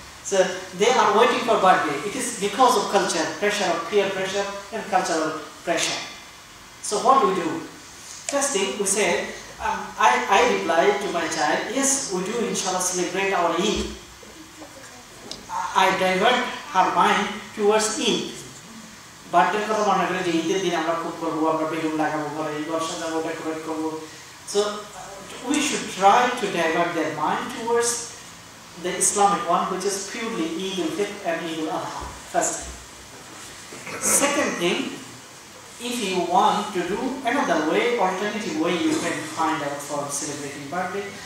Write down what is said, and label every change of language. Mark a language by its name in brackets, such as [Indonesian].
[English] So they are waiting for birthday. It is because of culture, pressure of peer pressure and cultural pressure. So what do we do? First thing we say, I replied to my child, yes, we do inshallah celebrate our Eid. I divert her mind towards Eid. [Bangla] Birthday কথা মনে করে যে ঈদের দিন আমরা খুব করবো, আমরা বেলুন লাগাবো, ঘরে ঘর সাজাবো, ডেকোরেট করবো. [English] So we should try to divert their mind towards the Islamic one, which is purely Eid al-Fitr and Eid al-Adha. First thing. Second thing, if you want to do another way, alternative way you can find out for celebrating birthday.